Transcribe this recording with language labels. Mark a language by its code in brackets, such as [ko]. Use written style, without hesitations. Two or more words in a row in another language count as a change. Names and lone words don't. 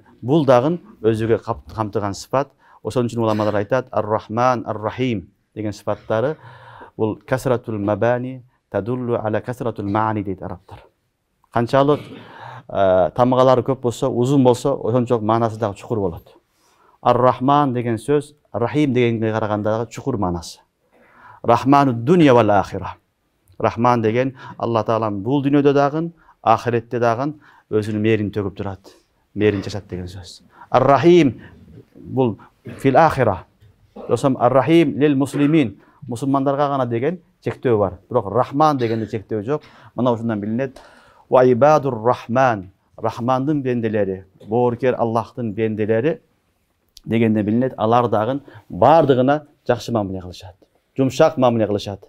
[ky] Бул дагы өзүгө камтыган сыпат. Ошон үчүн уламалар айтат, Ар-Рахман, Ар-Рахим деген сыпаттары бул [ar] كثرة المباني تدل على كثرة المعاني [ky] дейт арабтар. Канчалык тамгалары көп болсо, узун болсо, ошончолук маанасы дагы чукур болот. Ар-Рахман деген сөз Рахим дегенге караганда чукур маанасы. [ar] رحمن الدنيا والآخرة. [ky] Рахман деген Алла Таала бул дүйнөдө дагы, ахиретте дагы өзүнүн мээрин төгүп турат, мээрин чачат деген сөз. Ар-Рахим бул [ar] في الآخرة. [ky] Досом Ар-Рахим [ar] للمسلمين, [ky] мусулмандарга гана деген чектөө бар. Бирок Рахман дегенде чектөө жок. Мына ушундан билинет. [ar] وعباد الرحمن, [ky] Рахмандын бенделери, боорукер Аллахтын бенделери дегенде билинет. Алар дагы бардыгына жакшы мамиле кылышат. Жумшак мамиле кылышат.